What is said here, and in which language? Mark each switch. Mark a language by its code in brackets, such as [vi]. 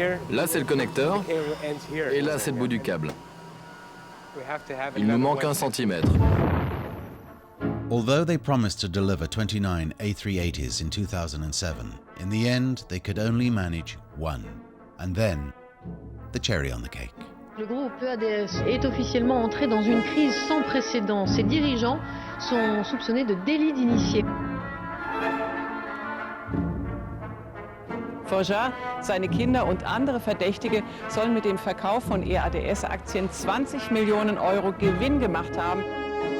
[fr] Là, c'est le connecteur, et là, c'est le bout du câble. Il nous manque 1 centimètre. [en] Although they promised to deliver 29 A380s in 2007, in the end, they could only manage 1. And then, the cherry on the cake. [fr] Le groupe EADS est officiellement entré dans une crise sans précédent. Ses dirigeants sont soupçonnés de délit d'initié. [de] Forgeard, seine Kinder und andere Verdächtige sollen mit dem Verkauf von EADS-Aktien 20 Millionen Euro Gewinn gemacht haben.